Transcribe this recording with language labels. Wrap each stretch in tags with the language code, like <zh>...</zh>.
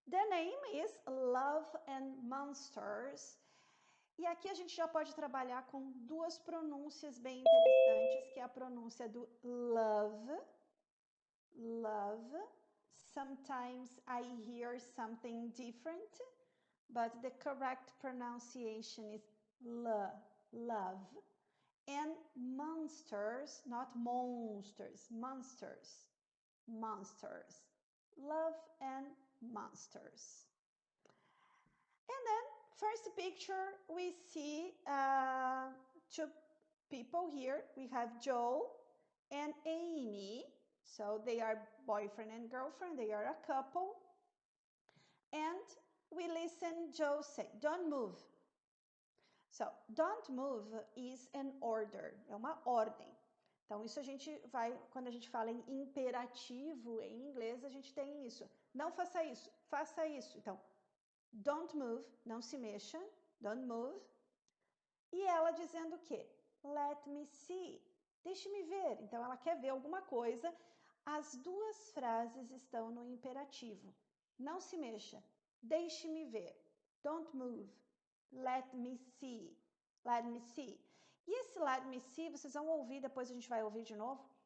<en>name is Love and Monsters.</en> <pt>E aqui a gente já pode trabalhar com duas pronúncias bem interessantes, que é a pronúncia do love.</pt> <en>Love. Sometimes I hear something different, but the correct pronunciation is love. And monsters, not monsters, monsters. Monsters. Love and monsters. And then, first picture, we see two people here. We have Joe and Amy. So they are boyfriend and girlfriend. They are a couple. And we listen Joe say, don't move. So, don't move is an order.</en> <pt>É uma ordem. Então, isso a gente vai, quando a gente fala em imperativo em inglês, a gente tem isso. Não faça isso, faça isso. Então,</pt> <en>don't move,</en> <pt>não se mexa, don't move. E ela dizendo o quê?</pt> <en>Let me see,</en> <pt>deixe-me ver. Então, ela quer ver alguma coisa. As duas frases estão no imperativo. Não se mexa, deixe-me ver.</pt> <en>Don't move, let me see, let me see.</en> <pt>E esse</pt> <en>let me see,</en> <pt>vocês vão ouvir, depois a gente vai ouvir de novo.</pt>